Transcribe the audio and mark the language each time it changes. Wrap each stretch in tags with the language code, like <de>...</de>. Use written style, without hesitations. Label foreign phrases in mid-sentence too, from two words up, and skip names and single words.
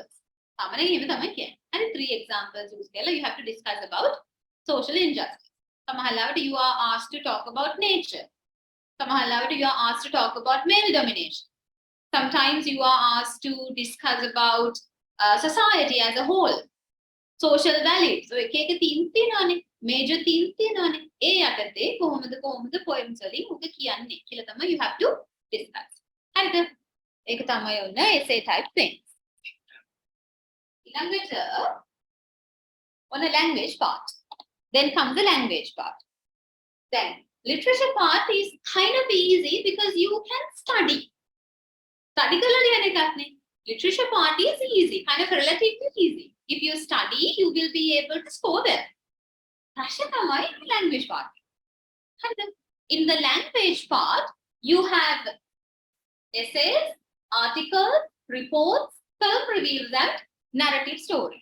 <en>And 3 examples you have to discuss about social injustice. You are asked to talk about nature. You are asked to talk about male domination. Sometimes you are asked to discuss about society as a whole. Social values. So,</en> <si>එක themes තියෙනවානේ.</si> <en>Major themes</en> <si>තියෙනවානේ. ඒ යටතේ කොහොමද poems වලින් උග කියන්නේ කියලා තමයි</si> <en>you have to discuss.</en> <si>හරිද? ඒක තමයි ඔන්න</si> <en>essay type things. ඊළඟට on a language part. Then comes the language part. Then literature part is kind of easy because you can study.</en> <si>Study කරලා ලියන එකක් නේ.</si> <en>Literature part is easy, kind of relatively easy. If you study, you will be able to score well. Language part. In the language part, you have essays, articles, reports, film reviews, and narrative stories.</en>